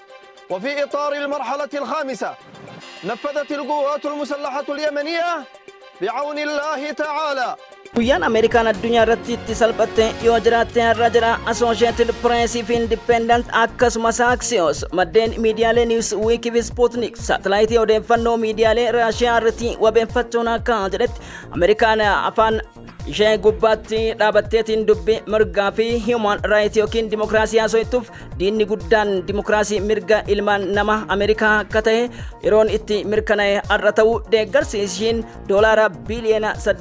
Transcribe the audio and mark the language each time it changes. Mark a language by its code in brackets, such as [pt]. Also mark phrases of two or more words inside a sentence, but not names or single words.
[ar] وفي إطار المرحلة الخامسة نفذت القوات المسلحة اليمنية بعون الله تعالى. [om] Guyyaan Ameerikaan addunyaa irratti itti salphatte yoo jiraatte har'a jira. Associated Press fi Independent akkasumas Axios maddeen miidiyaalee Newsweek fi Sputnik saatalaayitii odeeffannoo miidiyaalee Raashiyaa irratti wabeeffachuun akka jedhetti Ameerikaan afaan ishee gubbaatti dhaabatteetiin dubbii mirgaa fi [en] human right [om] yookiin dimokiraasii haasoftuuf diinni guddaan dimokiraasii mirga ilmaan nama Ameerikaa akka ta'e yeroon itti mirkanaa'e har'a ta'uu deeggarsi ishiin doolaara biliyoona